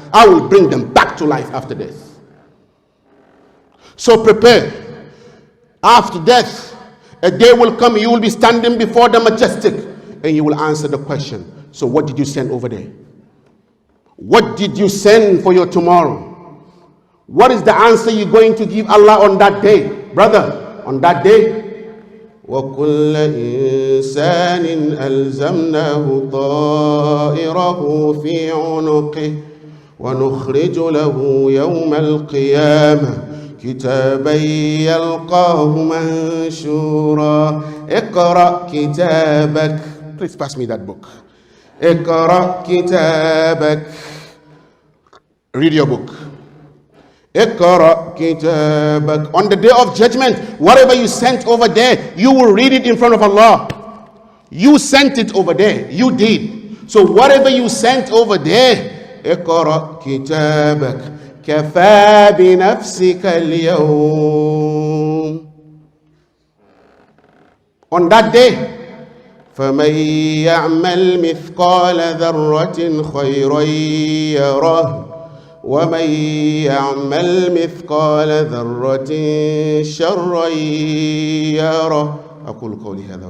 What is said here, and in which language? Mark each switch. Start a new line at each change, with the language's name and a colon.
English: I will bring them back to life after death. So prepare. After death, a day will come, you will be standing before the Majestic and you will answer the question. So what did you send over there? What did you send for your tomorrow? What is the answer you're going to give Allah on that day? Brother, on that day,
Arabic: وَكُلَّ إِنسَانٍ أَلْزَمْنَاهُ طَائِرَهُ فِي عُنُقِهِ وَنُخْرِجُ لَهُ يَوْمَ الْقِيَامَةِ كِتَابًا يَلْقَاهُ مَنشُورًا. اقرأ كتابك.
English: Please pass me that book.
Arabic: اقرأ كتابك.
English: Read your book.
Arabic: اقرأ كتابك.
English: On the day of judgment, whatever you sent over there, you will read it in front of Allah. You sent it over there. You did. So whatever you sent over there,
Arabic: اقرأ كتابك كفى بنفسك اليوم.
English: On that day,
Arabic: فمن يعمل مثقال ذرة خيرا يره ومن يعمل مثقال ذرة شرا يره. أقول قولي هذا.